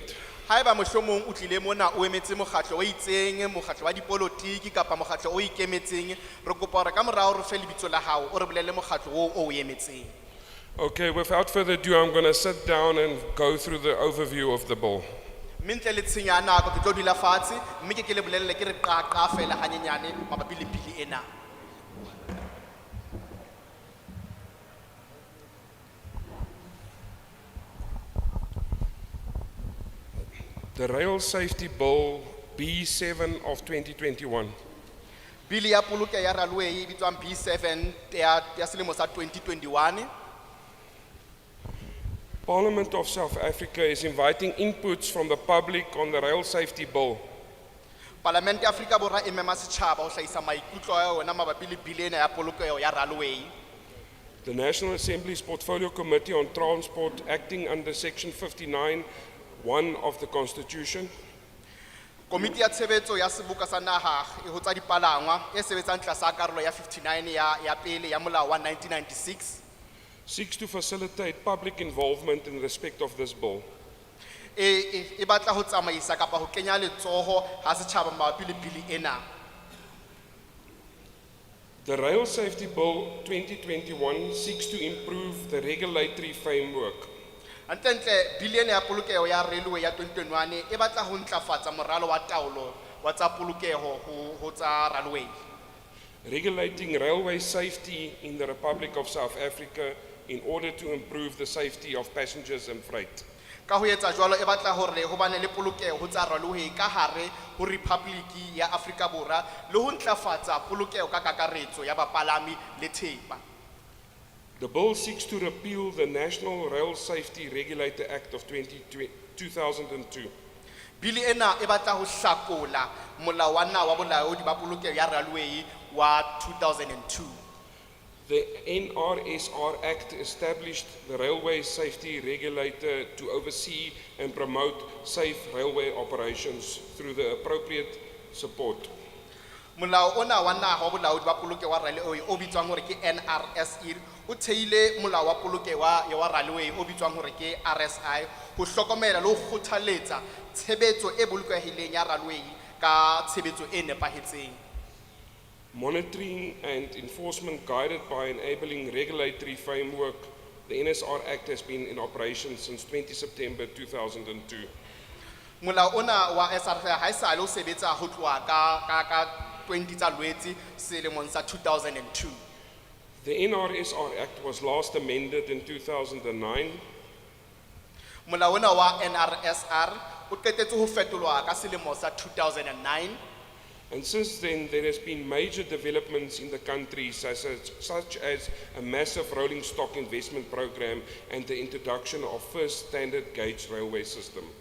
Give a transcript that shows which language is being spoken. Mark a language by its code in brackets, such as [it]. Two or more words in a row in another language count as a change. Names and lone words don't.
[st] Haeba mohlomong o tlile mona o emetse mokgatlo o itseng, mokgatlo wa dipolotiki kapa mokgatlo o ikemetseng, re kopa hore ka morao re fe lebitso la hao o re bolelle mokgatlo o emetseng. [en] Okay, without further ado, I'm going to sit down and go through the overview of the bill. [st] Mentle le tsenya nako ke tlo dula fatshe mme ke le bolelle ke re qaqa fela hanyenyane mabapi le bili ena. [en] The Rail Safety Bill B7 of 2021. [st] Bili ya polokeho ya railway e bitswang B7 ya selemo sa 2021. [en] Parliament of South Africa is inviting inputs from the public on the rail safety bill. [st] Parlamente ya Afrika Borwa e mema setjhaba ho hlahisa maikutlo a yona mabapi le bili ena ya polokeho ya railway. [en] The National Assembly's Portfolio Committee on Transport, acting under Section 59(1) of the Constitution, [st] Komiti ya tshebetso ya seboka sa naha e ho tsa dipalangwa e sebetsang tlasa karolo ya 59 ya pele ya molao wa 1996 [en] seeks to facilitate public involvement in respect of this bill. [st] e batla ho tsamaisa kapa ho kenya letsoho ha setjhaba mabapi le bili ena. [en] The Rail Safety Bill 2021 seeks to improve the regulatory framework. [st] Antentle bili ena ya polokeho ya railway ya 2021 e batla ho ntlafatsa moralo wa taolo wa tsa polokeho ho tsa railway, [en] Regulating railway safety in the Republic of South Africa in order to improve the safety of passengers and freight. [st] ka ho etsa jwalo e batla hore ho bane le polokeho ho tsa railway ka hare ho Republic ya Afrika Borwa le ho ntlafatsa polokeho ka kakaretso ya bapalami le thepa. [en] The bill seeks to repeal the National Rail Safety Regulator Act of 2002. [st] Bili ena e batla ho hlakola molao wa naha wa bolaodi ba polokeho ya railway wa 2002. [en] The NRSR Act established the Railway Safety Regulator to oversee and promote safe railway operations through the appropriate support. [st] Molao ona wa naha wa bolaodi ba polokeho wa railway o bitswang hore ke NRSR o theile molao wa polokeho wa railway o bitswang hore ke RSI ho hlokomela le ho kgothaletsa tshebetso e bolokehileng ya railway ka tshebetso e nepahetseng. [en] Monitoring and enforcement guided by enabling regulatory framework, the NSR Act has been in operation since 20 September 2002. [st] Molao ona wa SRF ha esale o sebetsa ho tloha ka 20 tsa Lwetse selemong sa 2002. [en] The NRSR Act was last amended in 2009. [st] Molao ona wa NRSR o qetetse ho fetolwa ka selemo sa 2009. [en] And since then, there has been major developments in the country, such as a massive rolling stock investment program and the introduction of first standard gauge railway system.